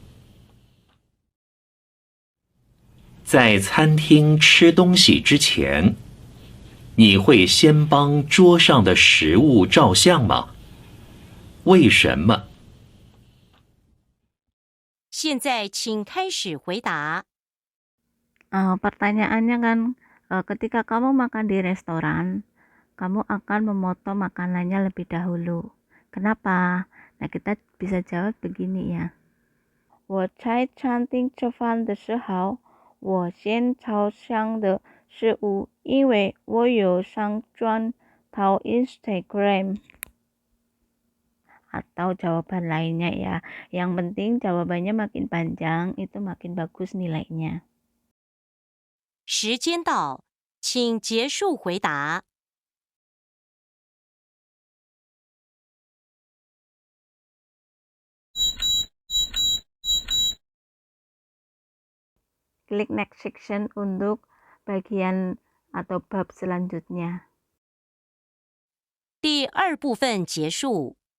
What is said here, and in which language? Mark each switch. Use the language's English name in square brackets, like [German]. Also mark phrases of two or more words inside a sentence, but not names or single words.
[Chinese] 在餐厅吃东西之前，你会先帮桌上的食物照相吗？为什么？现在请开始回答。 [Indonesian] Pertanyaannya kan, ketika kamu makan di restoran, kamu akan memotong makanannya lebih dahulu. Kenapa? Nah, kita bisa jawab begini ya. [Chinese] 我在餐厅吃饭的时候，我先照相的食物，因为我有上传到 Instagram. [Indonesian] Atau jawaban lainnya ya. Yang penting jawabannya makin panjang, itu makin bagus nilainya. [Chinese] 时间到，请结束回答。 [Indonesian] Klik [English] next section [Indonesian] untuk bagian atau bab selanjutnya. [Chinese] 第二部分结束。